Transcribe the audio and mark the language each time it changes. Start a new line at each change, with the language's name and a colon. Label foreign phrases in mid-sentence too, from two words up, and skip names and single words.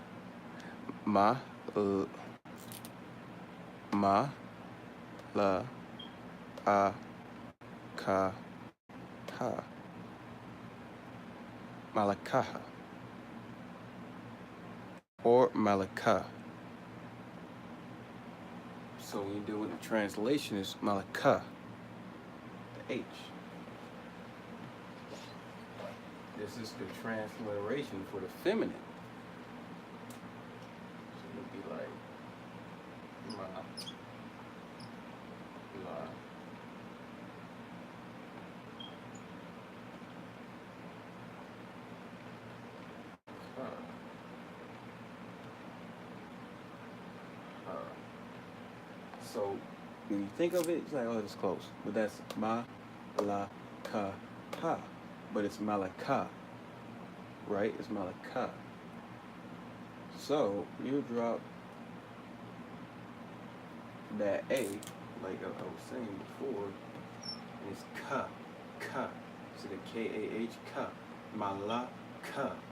English: Ma, ma, la, a, ka, ha. Malakaha. Or malaka. So when you deal with the translation, it's malaka. The H. This is the transliteration for the feminine. So it'll be like ma, la. Ka, ha. So when you think of it, it's like, oh, it's close. But that's ma, la, ka, ha. But it's malaka, right? It's malaka. So you drop that A, like I was saying before, and it's ka, ka. So the K-A-H, ka. Malaka.